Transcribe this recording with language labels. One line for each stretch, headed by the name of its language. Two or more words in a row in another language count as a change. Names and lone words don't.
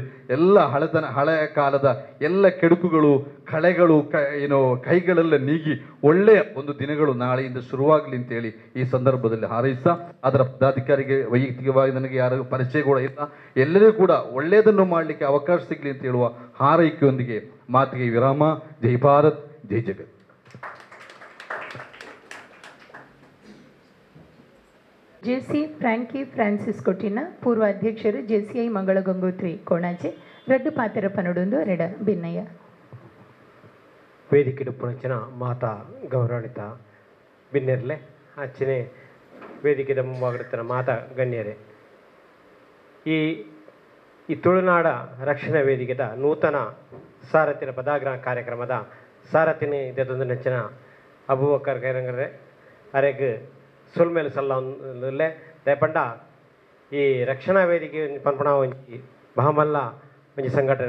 Kannada: ಎಲ್ಲ ಹಳೆಯ ಕಾಲದ ಎಲ್ಲ ಕೆಡುಕುಗಳು, ಕಳೆಗಳು ಕೈಗಳೆಲ್ಲ ನೀಗಿ ಒಳ್ಳೆಯ ಒಂದು ದಿನಗಳು ನಾಳೆಯಿಂದ ಶುರುವಾಗಲಿ ಅಂತೇಳಿ ಈ ಸಂದರ್ಭದಲ್ಲಿ ಹಾರೈಸ್ತಾ, ಅದರ ಪದಾಧಿಕಾರಿಗೆ ವೈಯಕ್ತಿಕವಾಗಿ ನನಗೆ ಯಾರು ಪರಿಚಯ ಕೂಡ ಇಲ್ಲ, ಎಲ್ಲರಿಗೂ ಕೂಡ ಒಳ್ಳೆಯದನ್ನು ಮಾಡಲಿಕ್ಕೆ ಅವಕಾಶ ಸಿಗಲಿ ಅಂತ ಹೇಳುವ ಹಾರೈಕೆಯೊಂದಿಗೆ ಮಾತಿಗೆ ವಿರಾಮ. ಜೈ ಭಾರತ್, ಜೈ ಜಗತ್.
Tulu: ಜೆಸಿ ಫ್ರಾಂಕಿ ಫ್ರಾನ್ಸಿಸ್ ಕೊಟ್ಟಿನ ಪೂರ್ವ ಅಧ್ಯಕ್ಷರು ಜೆಸಿಐ ಮಂಗಳ ಗಂಗೋತ್ರಿ ಕೋಣಾಚೆ ರಡ್ಡು ಪಾತೆರ ಪನೊಡೊಂದು ಎರಡ ಭಿನ್ನಯ್ಯ ವೇದಿಕೆ ಪುಣಂಚಿನ ಮಾತಾ ಗೌರವಾನ್ವಿತ ಭಿನ್ನರ್ಲೆ ಆಚೆನೆ ವೇದಿಕೆದ ಮುಂಭಾಗದ ಮಾತಾ ಗಣ್ಯರೇ, ಈ ತುಳುನಾಡ ರಕ್ಷಣಾ ವೇದಿಕೆದ ನೂತನ ಸಾರಥಿನ ಪದಾಗ್ರಹ ಕಾರ್ಯಕ್ರಮದ ಸಾರಥಿನ ಇದೊಂದು ನೆಚ್ಚಿನ ಅಬೂಬಕರ್ ಕೈರಂಗರೆ ಅರೆಗ್ ಸುಲ್ಮೇಲು ಸಲ್ಲ ದಯಪಂಡ ಈ ರಕ್ಷಣಾ ವೇದಿಕೆ ಪನ್ಪಣ ಒಂಜಿ ಬಹಮಲ್ಲ ಒಂಜಿ ಸಂಘಟನೆ.